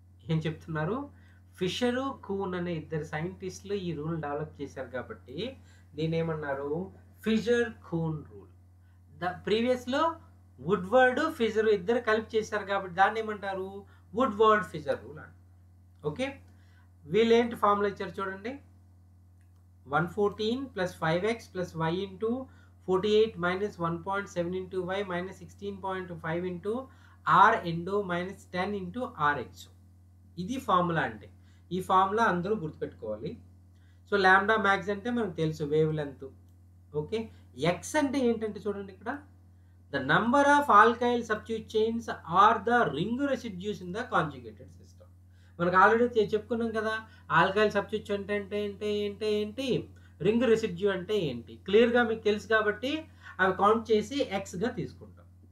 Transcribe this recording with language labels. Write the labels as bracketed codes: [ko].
[te] ఏం చెప్తున్నారు, ఫిషరు కూన్ అనే ఇద్దరు సైంటిస్టులు ఈ రూల్ డెవలప్ చేశారు కాబట్టి దీని ఏమన్నారు, ఫిషర్ కూన్ రూల్. ప్రీవియస్లో వుడ్వర్డ్ ఫిషర్ ఇద్దరు కలిపి చేశారు కాబట్టి దాన్ని ఏమంటారు, వుడ్వర్డ్ ఫిషర్ రూల్ అంట, ఓకే. వీళ్ళు ఏంటి ఫార్ములా ఇచ్చారు చూడండి, 114 + 5x + y * 48 - 1.7 * y - 16.5 * r endo - 10 * rxo. ఇది ఫార్ములా అంటే. ఈ ఫార్ములా అందరూ గుర్తుపెట్టుకోవాలి. సో లాంబ్డా మ్యాక్స్ అంటే మనకు తెలుసు, వేవ్ లెంత్, ఓకే. ఎక్స్ అంటే ఏంటంటే చూడండి, ఇక్కడ [en] The number of alkyl substitute chains or the ring residues in the conjugated system. [te] మనకు ఆల్రెడీ చెప్పుకున్నాం కదా, ఆల్కైల్ సబ్స్టిట్యూట్ అంటే ఏంటి, రింగ్ రెసిడ్యూ అంటే ఏంటి, క్లియర్గా మీకు తెలుసు కాబట్టి అవి కౌంట్ చేసి ఎక్స్గా తీసుకుంటాం.